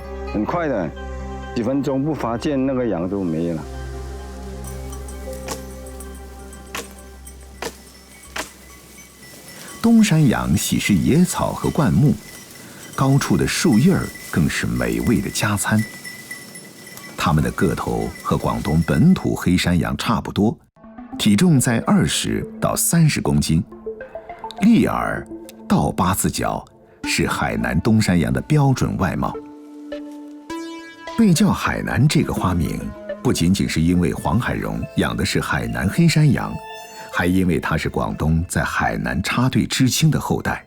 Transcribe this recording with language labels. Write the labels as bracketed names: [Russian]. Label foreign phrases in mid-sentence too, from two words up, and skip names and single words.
[Chinese] 很快的，幾分鐘不發現，那個羊都沒了。東山羊喜食野草和灌木，高處的樹葉更是美味的加餐。它們的個頭和廣東本土黑山羊差不多，體重在20到30公斤。立耳、倒八字腳是海南東山羊的標準外貌。被叫海南這個花名，不僅僅是因為黃海榮養的是海南黑山羊，還因為他是廣東在海南插隊知青的後代。